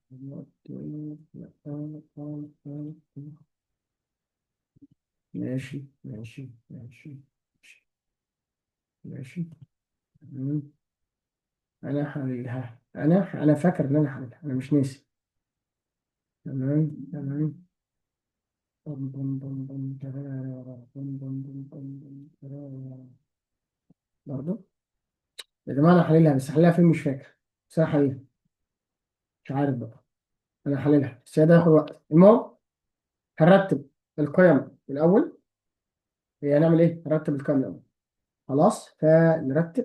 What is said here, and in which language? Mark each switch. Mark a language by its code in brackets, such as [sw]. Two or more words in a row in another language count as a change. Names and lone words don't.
[ar] ماشي ماشي ماشي ماشي ماشي. تمام. انا حللها، انا فاكر ان انا حللها، انا مش ناسي. تمام تمام. بم بم بم بم ترارا، بم بم بم بم بم ترارا. برضه يا جماعه انا حللها، بس حللها فين مش فاكر. بس انا حللها، مش عارف بقى. انا حللها بس هي ده هياخد وقت. المهم هنرتب القيم الاول. هي هنعمل ايه؟ هنرتب القيم الاول. خلاص فنرتب.